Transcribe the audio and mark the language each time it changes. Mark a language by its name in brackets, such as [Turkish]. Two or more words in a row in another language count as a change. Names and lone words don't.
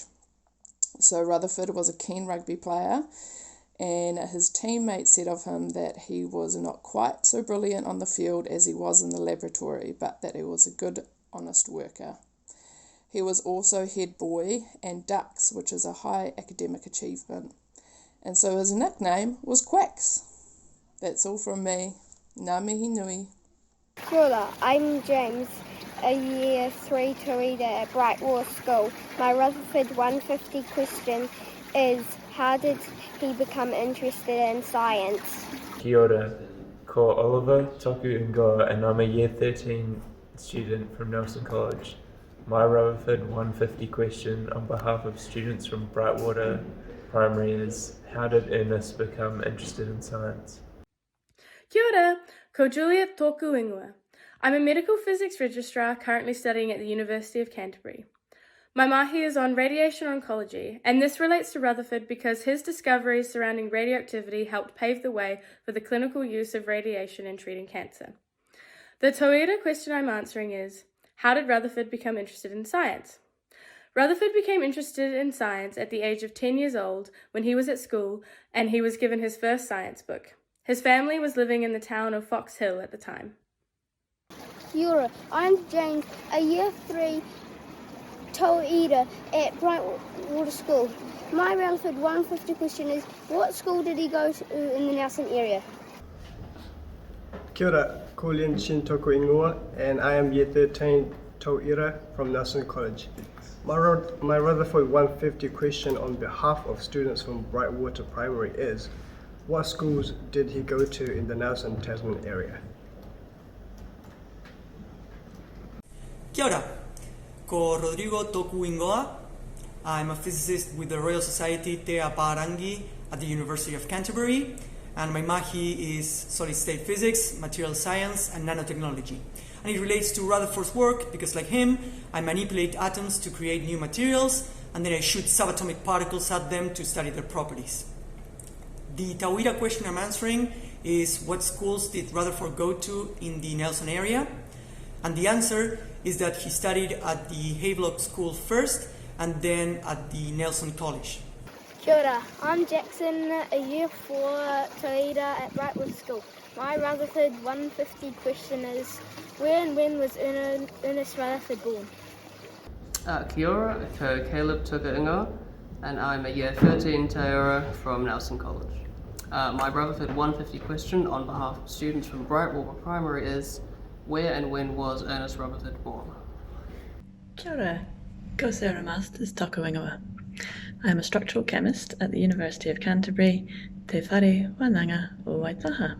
[English] So Rutherford was a keen rugby player, and his teammates said of him that he was not quite so brilliant on the field as he was in the laboratory, but that he was a good, honest worker. He was also head boy and Dux, which is a high academic achievement. And so his nickname was Quacks. That's all from me. [Māori] Ngā mihi nui. Kia ora, [English] I'm James, a Year 3 tauira at Brightwater School. My Rutherford 150 question is, how did he become interested in science? [Māori] Kia ora, ko Oliver toku ingoa [English] and I'm a Year 13 student from Nelson College. My Rutherford 150 question on behalf of students from Brightwater Primary is, how did Ernest become interested in science? [Māori] Kia ora, ko Juliet toku ingoa. [English] I'm a medical physics registrar currently studying at the University of Canterbury. My mahi is on radiation oncology, and this relates to Rutherford because his discoveries surrounding radioactivity helped pave the way for the clinical use of radiation in treating cancer. The tauira question I'm answering is, how did Rutherford become interested in science? Rutherford became interested in science at the age of 10 years old when he was at school and he was given his first science book. His family was living in the town of Fox Hill at the time. [Māori] Kia ora, [English] I'm James, a Year 3 tauira at Brightwater School. My Rutherford 150 question is, what school did he go to in the Nelson area? [Māori] Kia ora, ko Lien Chin toku ingoa, [English] and I am Year 13 tauira from Nelson College. My Rutherford 150 question on behalf of students from Brightwater Primary is, what schools did he go to in the Nelson Tasman area? [Māori] Kia ora, ko Rodrigo toku ingoa. [English] I'm a physicist with the Royal Society Te Aparangi at the University of Canterbury, and my mahi is solid state physics, material science, and nanotechnology. And it relates to Rutherford's work because, like him, I manipulate atoms to create new materials, and then I shoot subatomic particles at them to study their properties. The tauira question I'm answering is, what schools did Rutherford go to in the Nelson area? And the answer is that he studied at the Havelock School first, and then at the Nelson College. [Māori] Kia ora, [English] I'm Jackson, a Year 4 tauira at Brightwood School. My Rutherford 150 question is, where and when was Ernest Rutherford born? [Māori] Kia ora, ko Caleb toku ingoa, [English] and I'm a Year 13 tauira from Nelson College. My Rutherford 150 question on behalf of students from Brightwater Primary is, where and when was Ernest Rutherford born? [Māori] Kia ora, ko Sarah Masters toku ingoa. [English] I am a structural chemist at the University of Canterbury, Te Whare Wānanga o Waitaha.